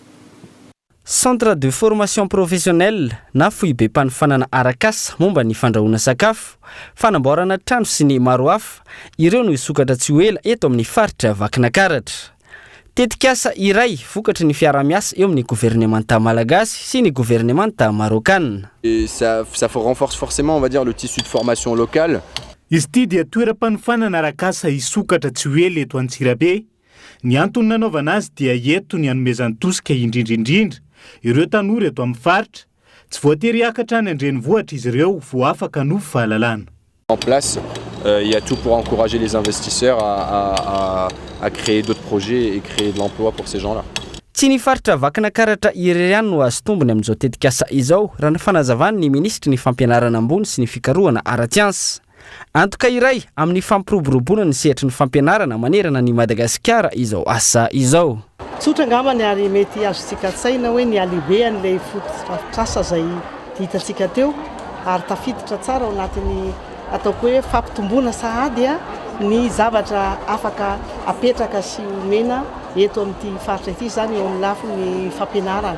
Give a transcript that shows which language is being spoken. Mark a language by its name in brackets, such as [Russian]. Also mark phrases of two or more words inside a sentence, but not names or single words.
[French] Centre de formation professionnelle [Malagasy] na fohy be mpanofanana arakasa momba ny fandrahoana sakafo, fanamboarana trano sy ny maro hafa, ireo no isokatra tsy ho ela eto amin'ny faritra Vakinakaratra. Tetikasa iray vokatry ny fiarah-miasa eo amin'ny gouvernemanta malagasy sy ny gouvernemanta marokanina. [French] Ça renforce forcément, on va dire, le tissu de formation local. [Malagasy] Izy ity dia toeram-panofanana arakasa isokatra tsy ho ela eto Antsirabe. Ny antony nanaovana azy dia eto ny hanomezany tosika indrindrindrindra ireo tanora eto amin'ny faritra, tsy voatery hiakatra any an-drenivohitra izy ireo vo afaka hanofo fahalalana. [French] En place, il y a tout pour encourager les investisseurs à créer d'autres projets et créer de l'emploi pour ces gens-là. [Malagasy] Tsy ny faritra Vakinakaratra irery ihany no azo tombony amin'izao tetikasa izao raha ny fanazavany ny ministry ny fampianarana ambony sy ny fikarohana ara-tsiansa. Antoka iray amin'ny fampiroboroboana ny sehatry ny fampianarana manerana ny Madagasikara izao asa izao. Tsotra angambany ary mety azontsika tsaina hoe ny alebean'ilay fototrasa izay hitantsika teo ary tafiditra tsara ao anatin'ny ataoko hoe fampitomboana sahady ny zavatra afaka apetraka sy omena eto amin'ity faritra ity zany eo amin'ny lafiny fampianarana.